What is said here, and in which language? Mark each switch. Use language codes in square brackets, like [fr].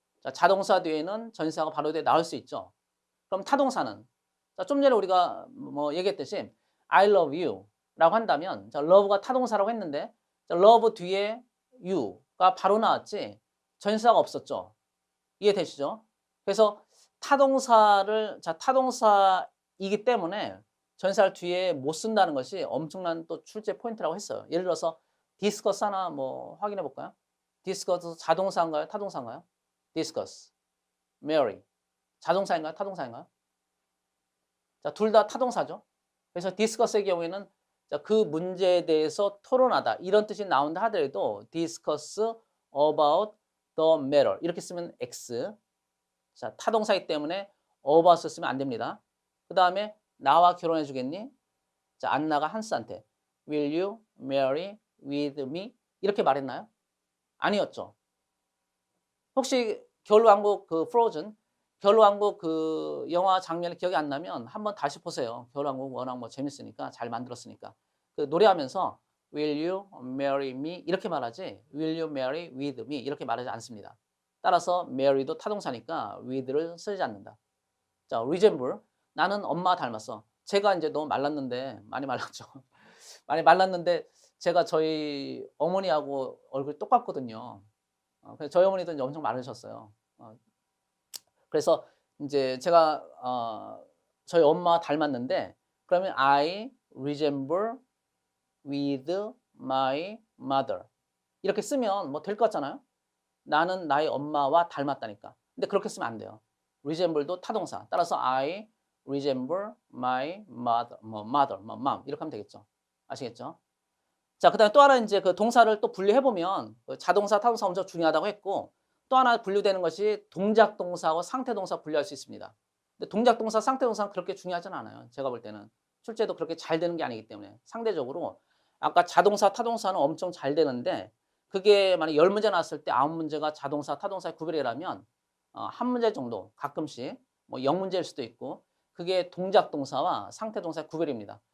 [ko] 자, 자동사 뒤에는 전치사가 바로 뒤에 나올 수 있죠. 그럼 타동사는 자, 좀 전에 우리가 뭐 얘기했듯이 [en] I love you [ko] 라고 한다면 자, love가 타동사라고 했는데 자, love 뒤에 you가 바로 나왔지 전치사가 없었죠. 이해되시죠? 그래서 타동사를 자, 타동사이기 때문에 전치사를 뒤에 못 쓴다는 것이 엄청난 또 출제 포인트라고 했어요. 예를 들어서 discuss 하나 뭐 확인해 볼까요? discuss 자동사인가요? 타동사인가요? discuss, marry 자동사인가요? 타동사인가요? 자, 둘 다 타동사죠. 그래서 discuss의 경우에는 자, 그 문제에 대해서 토론하다 이런 뜻이 나온다 하더라도 [en] discuss about the matter [ko] 이렇게 쓰면 X. 자, 타동사이기 때문에 about을 쓰면 안 됩니다. 그 다음에 나와 결혼해 주겠니? 자, 안나가 한스한테 [en] Will you marry with me? [ko] 이렇게 말했나요? 아니었죠. 혹시 겨울왕국 그 프로즌 겨울왕국 그 영화 장면이 기억이 안 나면 한번 다시 보세요. 겨울왕국 워낙 뭐 재밌으니까 잘 만들었으니까. 그 노래하면서 [en] Will you marry me? [ko] 이렇게 말하지 [en] Will you marry with me? [ko] 이렇게 말하지 않습니다. 따라서 marry도 타동사니까 with를 쓰지 않는다. 자, resemble 나는 엄마 닮았어. 제가 이제 너무 말랐는데 많이 말랐죠. 많이 말랐는데 제가 저희 어머니하고 얼굴이 똑같거든요. 그래서 저희 어머니도 이제 엄청 마르셨어요. 그래서 이제 제가 저희 엄마 닮았는데 그러면 [en] I resemble with my mother [ko] 이렇게 쓰면 뭐 될 것 같잖아요. 나는 나의 엄마와 닮았다니까. 근데 그렇게 쓰면 안 돼요. resemble도 타동사. 따라서 [en] I resemble my mother, mom [ko] 이렇게 하면 되겠죠. 아시겠죠? 자, 그다음에 또 하나 이제 그 동사를 또 분류해 보면 그 자동사, 타동사 엄청 중요하다고 했고 또 하나 분류되는 것이 동작 동사하고 상태 동사 분류할 수 있습니다. 근데 동작 동사, 상태 동사는 그렇게 중요하지는 않아요. 제가 볼 때는 출제도 그렇게 잘 되는 게 아니기 때문에 상대적으로 아까 자동사, 타동사는 엄청 잘 되는데 그게 만약 10문제 나왔을 때 9문제가 자동사, 타동사의 구별이라면 한 문제 정도 가끔씩 뭐 0문제일 수도 있고 그게 동작 동사와 상태 동사의 구별입니다.